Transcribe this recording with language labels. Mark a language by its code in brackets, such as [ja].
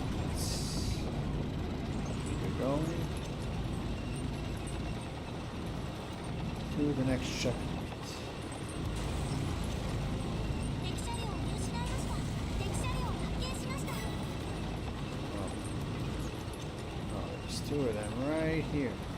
[en] Let's keep it going to the next checkpoint. [ja] 敵車両を見失いました。敵車両を発見しました。 [en] Oh, there's two of them right here.